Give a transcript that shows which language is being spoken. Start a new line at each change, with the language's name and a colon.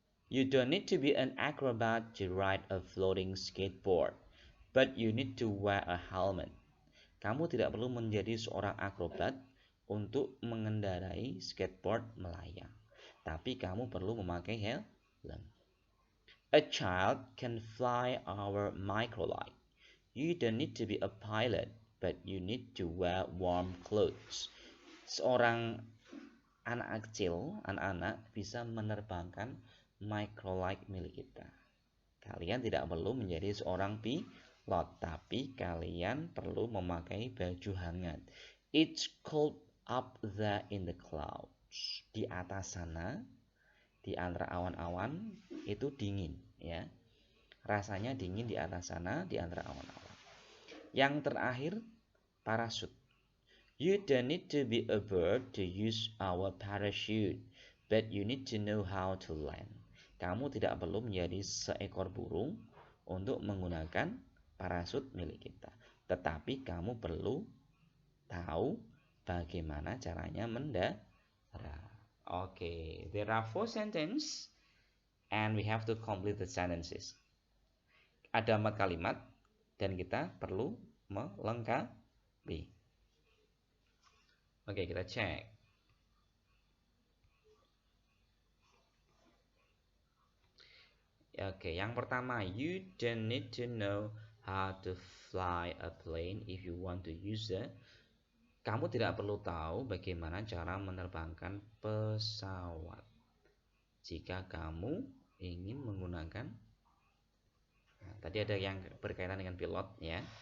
English: You don't need to be an acrobat to ride a floating skateboard, but you need to wear a helmet.
Indonesian: Kamu tidak perlu menjadi seorang akrobat untuk mengendarai skateboard melayang, tapi kamu perlu memakai helm.
English: A child can fly our microlight. You don't need to be a pilot, but you need to wear warm clothes.
Indonesian: Seorang anak kecil, anak-anak bisa menerbangkan microlight milik kita. Kalian tidak perlu menjadi seorang pilot, lot, tapi kalian perlu memakai baju hangat.
English: It's cold up there in the clouds.
Indonesian: Di atas sana, di antara awan-awan itu dingin, ya. Rasanya dingin di atas sana, di antara awan-awan. Yang terakhir, parasut.
English: You don't need to be a bird to use our parachute, but you need to know how to land.
Indonesian: Kamu tidak perlu menjadi seekor burung untuk menggunakan parasut milik kita. Tetapi kamu perlu tahu bagaimana caranya mendarat.
English: Okay, there are 4 sentences and we have to complete the sentences.
Indonesian: Ada 4 kalimat dan kita perlu melengkapi. Oke, kita cek. Oke, yang pertama,
English: you don't need to know how to fly a plane if you want to use it.
Indonesian: Kamu tidak perlu tahu bagaimana cara menerbangkan pesawat jika kamu ingin menggunakan. Nah, tadi ada yang berkaitan dengan pilot, ya.